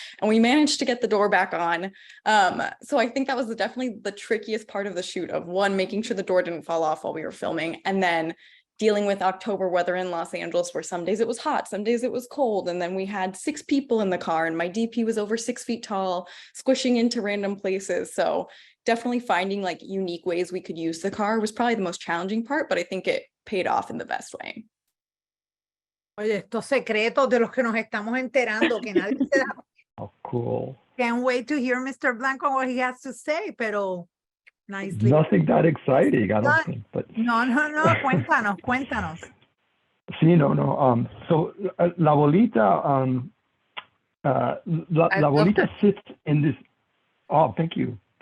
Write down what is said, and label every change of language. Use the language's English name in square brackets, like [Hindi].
[English] And we managed to get the door back on. So I think that was definitely the trickiest part of the shoot, of one, making sure the door didn't fall off while we were filming, and then dealing with October weather in Los Angeles, where some days it was hot, some days it was cold. And then we had 6 people in the car, and my DP was over 6 feet tall, squishing into random places. So definitely finding like unique ways we could use the car was probably the most challenging part, but I think it paid off in the best way. [Spanish] Oye, estos secretos de los que nos estamos enterando, que nadie se da. [English] Oh, cool. Can't wait to hear Mr. Blanco what he has to say, pero nicely. Nothing that exciting, I don't think. But [Spanish] No, cuéntanos. [English] sí, no. So La Bolita, La Bolita sits in this. Oh, thank you.